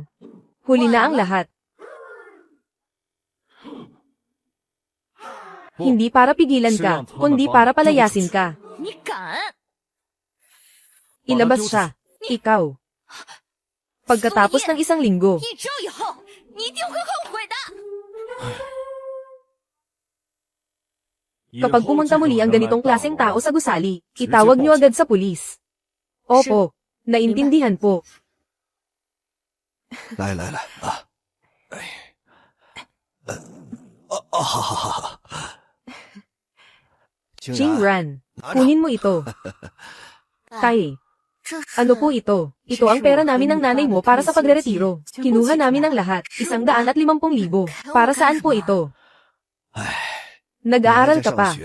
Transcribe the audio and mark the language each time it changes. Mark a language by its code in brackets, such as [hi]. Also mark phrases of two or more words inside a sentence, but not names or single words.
[tl] Huli na ang lahat. Hindi para pigilan ka, kundi para palayasin ka. [zh] 你敢？ [tl] Ilabas siya. Ikaw. Pagkatapos ng isang linggo, [zh] 一周以后，你一定会后悔的。 [tl] kapag pumunta muli ang ganitong klaseng tao sa gusali, itawag niyo agad sa pulis. Opo, naintindihan po. [zh] 来来来啊！好好好好。 [tl] Jingran, kunin mo ito. Tay, ano po ito? Ito ang pera namin ng nanay mo para sa pagre-retiro. Kinuha namin ang lahat, 150,000. Para saan po ito? Nag-aaral ka pa.